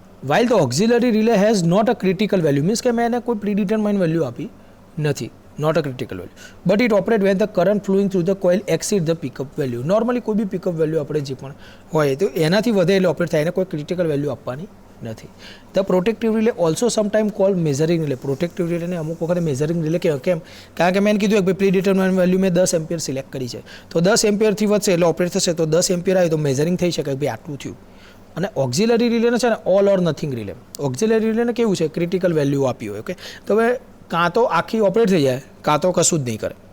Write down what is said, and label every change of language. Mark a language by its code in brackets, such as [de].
[en] while the auxiliary relay has not a critical value means [gu] કે મેં એને કોઈ predetermined value આપી નથી, [en] not a critical value, but it operate when the current flowing through the coil exceed the pickup value. [gu] normally કોઈ બી pickup value આપણે જે પણ હોય તો એનાથી વધે એટલે ઓપરેટ થાય, એને કોઈ critical value આપવાની નથી. [en] the protective relay also sometimes called measuring relay. [gu] protective relay ને અમુક વખતે measuring relay કહેવાય. કેમ? કારણ કે મેં કીધું કે predetermined value મેં 10 એમ્પિયર સિલેક્ટ કરી છે તો 10 એમ્પિયરથી વધશે એટલે ઓપરેટ થશે, તો 10 એમ્પિયર આવે તો મેઝરિંગ થઈ શકે કે ભાઈ આટલું થયું. અને ઓક્ઝિલરી રિલેને છે ને ઓલ ઓર નથિંગ રિલે. ઓક્ઝિલરી રિલેને કેવું છે? ક્રિટિકલ વેલ્યુ આપી હોય. ઓકે, તો હવે કાં તો આખી ઓપરેટ થઈ જાય કાં તો કશું જ નહીં કરે.